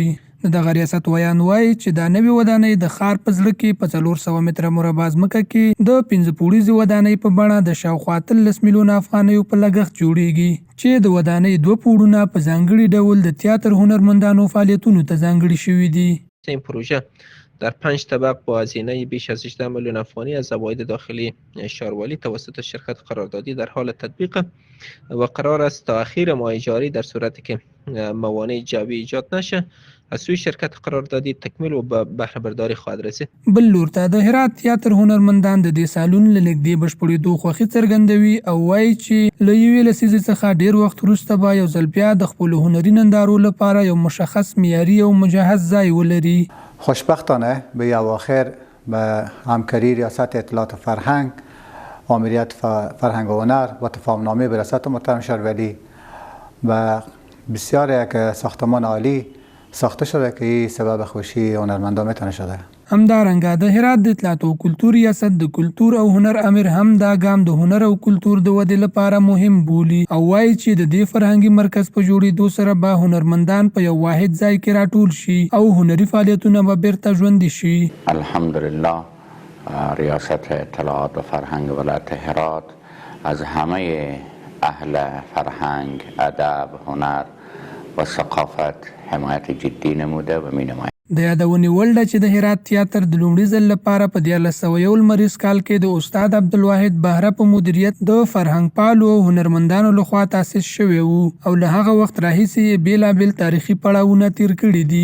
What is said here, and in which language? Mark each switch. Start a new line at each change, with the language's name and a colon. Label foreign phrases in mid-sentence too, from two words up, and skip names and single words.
Pashto: د دغه ریاست ویان وایي چې دا نوې ودانۍ د ښار په زړه کې په 400 متره مربع ځمکه کې د 5 پوړیزې ودانۍ په بڼه د شاوخوا 13 میلیونه افغانیو په لګښت جوړیږي چې د ودانۍ 2 پوړونه په ځانګړي ډول د تیاتر هنرمندانو فعالیتونو ته ځانګړي شوي دي.
Persian: این پروژه در 5 طبق با هزینه بیش از 18 میلیون افغانی از عواید داخلی شهروالی توسط شرکت قراردادی در حال تطبیق و قرار است تا اخیر ماه جاری در صورتی که موانع جوی ایجاد نشه از سوی شرکت قراردادی تکمیل و به بهره برداری خواهد رسید.
Pashto: بل لور ته د هرات تیاتر هنرمندان د دې سالون له نږدې بشپړېدو خوښي څرګندوي او وایي چې له یوې لسیزې څخه ډېر وخت وروسته به یو ځل بیا د خپلو هنري نندارو لپاره یو مشخص معیاري او مجهز ځای ولري.
Persian: خوشبختانه به اواخر به همکاری ریاست اطلاعات و فرهنگ، آمریت فرهنگ و هنر و تفاهمنامه به ریاست محترم شهرولی و بسیار یک ساختمان عالی ساخته شده که این سبب خوشی هنرمندان میتونه شده.
Pashto: همدارنګه د هرات د اطلاعات او کلتور ریاست د کلتور او هنر امیر هم دا ګام د هنر او کلتور د ودې لپاره مهم بولي او وایي چې د دې فرهنګي مرکز په جوړېدو سره به هنرمندان په یو واحد ځای کې راټول شي او هنري فعالیتونه به بیرته ژوندي شي.
Persian: الحمدلله ریاست اطلاعات و فرهنگ ولایت هرات از همه اهل فرهنگ، ادب، هنر و ثقافت حمایت جدی نموده و مینماید.
Pashto: د یادونې وړ ده چې د هرات تیاتر د لومړي ځل لپاره په 1901 لمریز کال کې د استاد عبدالواحد بهره په مدیریت د فرهنګ پالو او هنرمندانو لخوا تاسیس شوی و او له هغه وخت راهیسې یې بېلابېل تاریخي پړاوونه تیر کړي دي.